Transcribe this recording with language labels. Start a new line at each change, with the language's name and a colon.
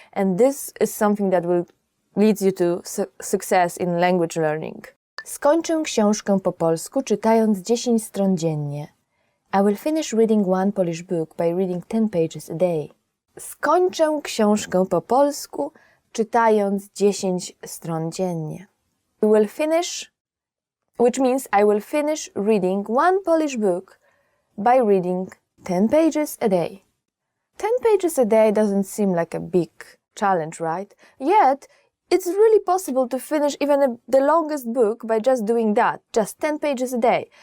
English: And this is something that will lead you to success in language learning.
Polish: Skończę książkę po polsku czytając 10 stron dziennie.
English: I will finish reading 1 Polish book by reading 10 pages a day.
Polish: Skończę książkę po polsku czytając 10 stron dziennie.
English: We will finish which means I will finish reading one Polish book by reading 10 pages a day. 10 pages a day doesn't seem like a big challenge, right? Yet, it's really possible to finish even the longest book by just doing that, just 10 pages a day.